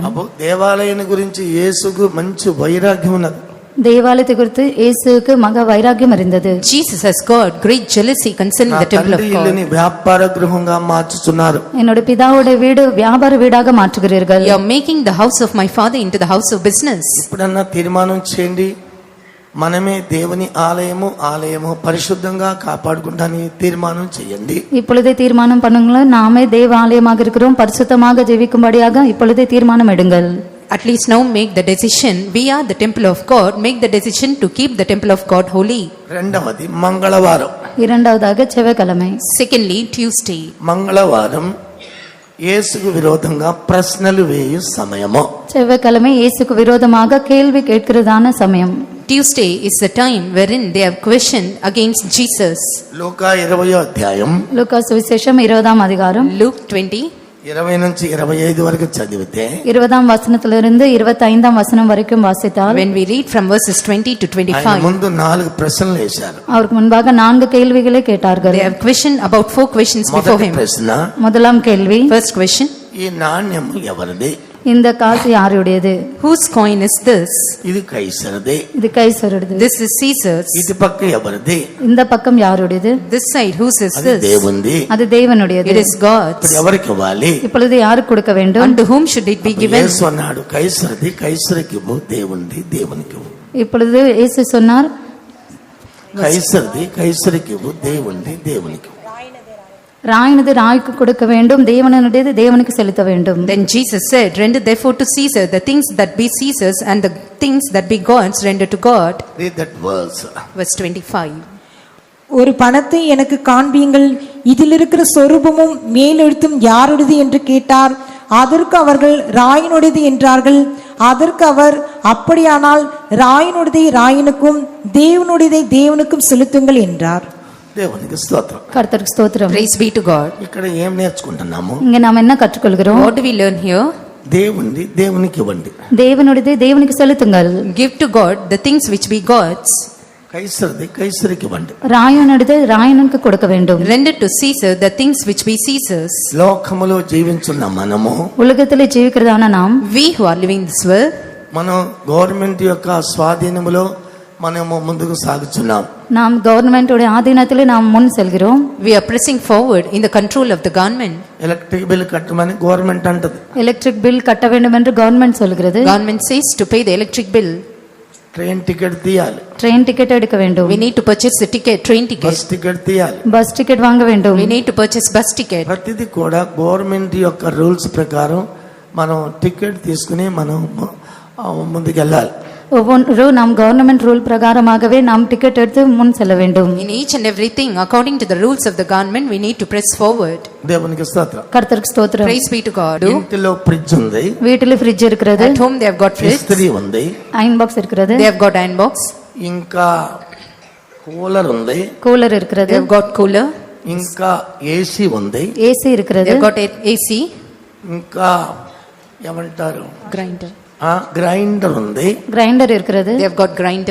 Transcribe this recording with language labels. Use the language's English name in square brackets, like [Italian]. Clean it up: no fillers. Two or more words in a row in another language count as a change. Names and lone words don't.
[Telugu] అప్పుడు దేవాలయాన్ని గురించి యేసుకు మంచి వైరాగ్యం ఉన్నది. [Tamil] தேவாலயத்தை குறித்து இயேசுவுக்கு மகா வைராக்கியம் இருந்தது. [English] Jesus has got great jealousy concerning the temple of God. [Telugu] ఇల్లుని వ్యాపార గృహంగా మార్చుచున్నారు. [Tamil] என்னோட பிதாவுடைய வீடு வியாபார வீடாக மாற்றுகிறீர்கள். [English] You are making the house of my father into the house of business. [Telugu] ఇప్పుడన్నా తీర్మానం చేయండి, మనమే దేవుని ఆలయము పరిశుద్ధంగా కాపాడుకుంటాని తీర్మానం చేయండి. [Tamil] இப்பொழுதே தீர்மானம் பண்ணுங்கள், நாமே தேவ ஆலயமாக இருக்கிறோம், பரிசுத்தமாக ஜீவிக்கும்படியாக இப்பொழுதே தீர்மானம் எடுங்கள். [English] At least now make the decision. We are the temple of God. Make the decision to keep the temple of God holy. [Telugu] రెండవది మంగళవారం. [Tamil] இரண்டாவதாக செவ்வாய்க்கிழமை. [English] Secondly, Tuesday. [Telugu] మంగళవారం యేసుకు విరోధంగా ప్రశ్నలు వేయు సమయము. [Tamil] செவ்வாய்க்கிழமை இயேசுக்கு விரோதமாக கேள்வி கேட்கிறதான சமயம். [English] Tuesday is the time wherein they have questioned against Jesus. [Telugu] లూకా 20వ అధ్యాయం [Tamil] லூக்கா சுவிசேஷம் 20ஆம் அதிகாரம் [English] Luke 20 [Telugu] 20 నుంచి 25 వరకు చదివితే [Tamil] 20ஆம் வசனத்திலிருந்து 25ஆம் வசனம் வரைக்கும் வாசித்தால், [English] when we read from verses 20 to [Telugu] ఆయన 25, ముందు 4 ప్రశ్నలు వేశారు. [Tamil] அவருக்கு முன்பாக 4 கேள்விகளை கேட்டார்கள். [English] they have questioned about 4 questions before [Telugu] మొదటి [English] him. [Telugu] ప్రశ్న, [Tamil] முதலாம் கேள்வி, [English] First question, [Telugu] ఈ నాణ్యము ఎవరిది? [Tamil] இந்த காசு யாருடையது? [English] whose coin is this? [Telugu] ఇది కైసరదే. [Tamil] இது கைசருடையது. [English] This is Caesar's. [Telugu] ఇటు పక్క ఎవరిది? [Tamil] இந்த பக்கம் யாருடையது? [English] This side, whose is [Telugu] అది [English] this? [Telugu] దేవుంది. [Tamil] அது தேவனுடையது. [English] It is God's. [Telugu] ఇప్పుడు ఎవరికి ఇవ్వాలి? [Tamil] இப்பொழுது யாருக்கு கொடுக்க வேண்டும்? [English] Unto whom should it be given? [Telugu] యేసు అన్నాడు, కైసరది కైసరికి ఇవ్వు, దేవుంది దేవునికి ఇవ్వు. [Tamil] இப்பொழுது இயேசு சொன்னார், [Telugu] కైసరది కైసరికి ఇవ్వు, దేవుంది దేవునికి ఇవ్వు. [Tamil] ராயினது ராய்க்கு கொடுக்க வேண்டும், தேவனுடையது தேவனுக்கு செலுத்த வேண்டும். [English] Then Jesus said, render therefore to Caesar the things that be Caesar's, and the things that be God's render to God. Read that verse. Verse 25. [Tamil] ஒரு பணத்தை எனக்கு காண்பியுங்கள், இதில் இருக்கிற சொரூபமும் மேலெழுத்தும் யாருடையது என்று கேட்டார். அதற்கு அவர்கள் ராயினுடையது என்றார்கள். அதற்கு அவர், அப்படியானால் ராயினுடையதை ராயனுக்கும் தேவனுடையதை தேவனுக்கும் செலுத்துங்கள் என்றார். [Telugu] దేవునికి స్తోత్రం. [Tamil] கர்த்தருக்கு ஸ்தோத்திரம். [English] Praise be to God. [Telugu] ఇక్కడ ఏం నేర్చుకుంటున్నాము? [Tamil] இங்க நாம் என்ன கற்றுக்கொள்கிறோம்? [English] What do we learn here? [Telugu] దేవుంది దేవునికి ఇవ్వండి. [Tamil] தேவனுடையதை தேவனுக்கு செலுத்துங்கள். [English] Give to God the things which be God's. [Telugu] కైసరది కైసరికి ఇవ్వండి. [Tamil] ராயனுடையதை ராயனுக்கு கொடுக்க வேண்டும். [English] Render to Caesar the things which be Caesar's. [Telugu] లోకములో జీవించున్న మనము, [Tamil] உலகத்திலே ஜீவிக்கிறதான நாம், [English] We who are living this world, [Telugu] మనం గవర్నమెంట్ యొక్క స్వాధీనములో మనము ముందుకు సాగుచున్నాం. [Tamil] நாம் கவர்மெண்டோட ஆதீனத்திலே நாம் முன் செல்கிறோம். [English] we are pressing forward in the control of the government. electric bill [Telugu] కట్టమని గవర్నమెంట్ అంటది. [English] electric bill [Tamil] கட்ட வேண்டும் என்று கவர்மெண்ட் சொல்கிறது. [English] Government says to pay the electric bill. train ticket [Telugu] తీయాలి. [English] train ticket [Tamil] எடுக்க வேண்டும். [English] We need to purchase the ticket, train ticket. bus ticket [Telugu] తీయాలి. [English] bus ticket [Tamil] வாங்க வேண்டும். [English] We need to purchase bus ticket. [Telugu] ప్రతిదీ కూడా గవర్నమెంట్ యొక్క రూల్స్ ప్రకారం మనం టికెట్ తీసుకుని మనం ముందుకు వెళ్ళాలి. [Tamil] ஒவ்வொன்றும் நாம் [English] government rule [Tamil] பிரகாரமாகவே நாம் டிக்கெட் எடுத்து முன் செல்ல வேண்டும். [English] In each and everything, according to the rules of the government, we need to press forward. [Telugu] దేవునికి స్తోత్రం. [Tamil] கர்த்தருக்கு ஸ்தோத்திரம். [English] Praise be to God. [Telugu] ఇంటిలో ఫ్రిడ్జ్ ఉంది. [Tamil] வீட்டிலே ఫ్రిడ్జ్ இருக்கிறது. [English] At home they have got fridge. [Telugu] ఇస్త్రీ ఉంది. [English] iron box [Tamil] இருக்கிறது. [English] They have got iron box. [Telugu] ఇంకా కూలర్ ఉంది. [Tamil] கூலர் இருக்கிறது. [English] They have got cooler. [Telugu] ఇంకా ఏసీ ఉంది. [Tamil] ஏசி இருக்கிறது. [English] They have got AC. [Telugu] ఇంకా ఏమంటారు, Grinder. గ్రైండర్ ఉంది. [Tamil] கிரைண்டர் இருக்கிறது. [English] They have got grinder.